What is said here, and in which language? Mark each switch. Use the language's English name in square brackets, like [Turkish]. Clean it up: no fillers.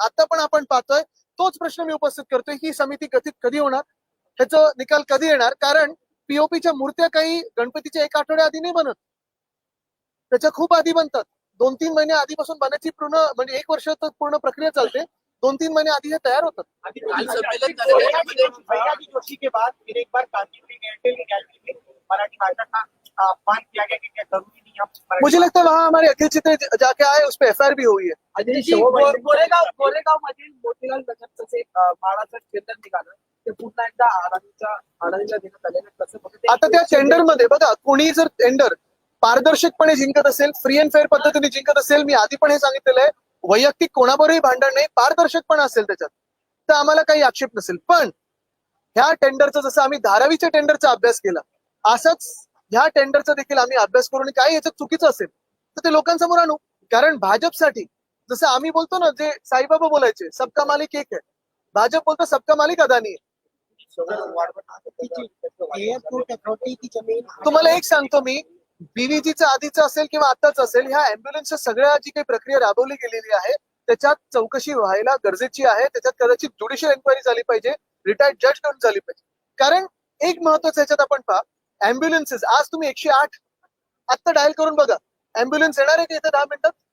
[Marathi] आता पण आपण पाहतोय तोच प्रश्न मी उपस्थित करतोय, ही समिती गठीत कधी होणार, ह्याचं निकाल कधी येणार? कारण पीओपीच्या मूर्त्या काही गणपतीच्या 1 आठवड्या आधी नाही बनत, त्याच्या खूप आधी बनतात. 2-3 महिने आधीपासून बनायची पूर्ण, म्हणजे 1 वर्ष तर पूर्ण प्रक्रिया चालते, 2-3 महिने आधी हे तयार होतात. [Hindi] जोशी के बाद फिर एक बार कांदिवली एयरटेल की गैलरी में मराठी भाषा का अपमान किया गया कि क्या जरूरी नहीं हम। मुझे लगता है वहां हमारे अखिल चित्रे जाके आए, उस पर एफआईआर भी हुई है. [Marathi] गोरेगाव मधील मोतीलाल नगरचं जे म्हाडाचं टेंडर निघालं ते पुन्हा एकदा अडाणीला देण्यात आलेलं, कसं आता त्या टेंडर मध्ये बघा, कोणी जर टेंडर पारदर्शकपणे जिंकत असेल, फ्री अँड फेअर पद्धतीने जिंकत असेल, मी आधी पण हे सांगितलेलं आहे, वैयक्तिक कोणाबरोबरही भांडण नाही, पारदर्शकपणा असेल त्याच्यात, तर आम्हाला काही आक्षेप नसेल. पण ह्या टेंडरचा जसं आम्ही धारावीच्या टेंडरचा अभ्यास केला, असाच ह्या टेंडरचा देखील आम्ही अभ्यास करू आणि काही याच्यात चुकीचं असेल तर ते लोकांसमोर आणू. कारण भाजपसाठी जसं आम्ही बोलतो ना, जे साईबाबा बोलायचे, [Hindi] सबका मालिक एक है, [Marathi] भाजप बोलतो [Hindi] सबका मालिक [Marathi] अदानी आहे. [Hindi] एयरपोर्ट अथॉरिटी की जमीन [Marathi] तुम्हाला एक सांगतो मी, बीव्हीजीचं आधीचं असेल किंवा आताच असेल, ह्या अँब्युलन्सच्या सगळ्या जी काही प्रक्रिया राबवली गेलेली आहे त्याच्यात चौकशी व्हायला गरजेची आहे. त्याच्यात कदाचित ज्युडिशियल एन्क्वायरी झाली पाहिजे, रिटायर्ड जज कडून झाली पाहिजे. कारण एक महत्वाचं याच्यात आपण पहा, अँब्युलन्सेस आज तुम्ही 108 आत्ता डायल करून बघा, अँब्युलन्स येणार आहे का इथे 10 मिनिटात?